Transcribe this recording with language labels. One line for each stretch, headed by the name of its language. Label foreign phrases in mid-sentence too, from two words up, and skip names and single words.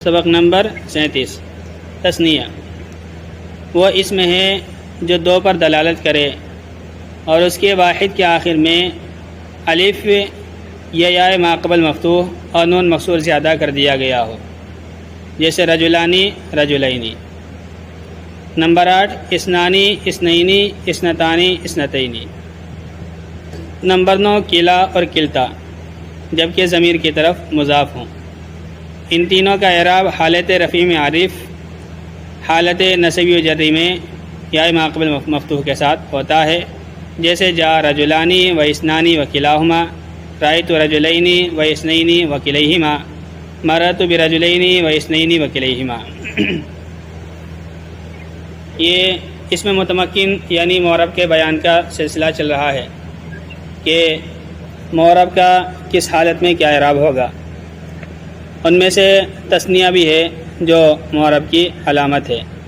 Urdu: سبق نمبر 37 تثنیہ وہ اسم ہے جو دو پر دلالت کرے اور اس کے واحد کے آخر میں الف یا یا ماقبل مفتوح اور نون مکسور زیادہ کر دیا گیا ہو، جیسے
Arabic: رجلانی رجلینی۔ نمبر 8 اسنانی اسنینی اسنتانی اسنتینی۔
Urdu: نمبر 9 کلا اور کلتا، جبکہ ضمیر کی طرف مضاف ہوں۔ ان تینوں کا اعراب حالت رفیع میں عارف، حالت نصبی و جری میں یا ماقبل مفتوح کے ساتھ ہوتا ہے، جیسے
Arabic: جا رجلانی و اسنانی و کلاہما، رأیت رجلینی و اسنینی و کلیہما، مررت برجلینی و اسنینی و کلیہما۔
Urdu: یہ اس میں متمکن یعنی معرب کے بیان کا سلسلہ چل رہا ہے کہ معرب کا کس حالت میں کیا اعراب ہوگا۔ ان میں سے تثنیہ بھی ہے جو معرب کی علامت ہے۔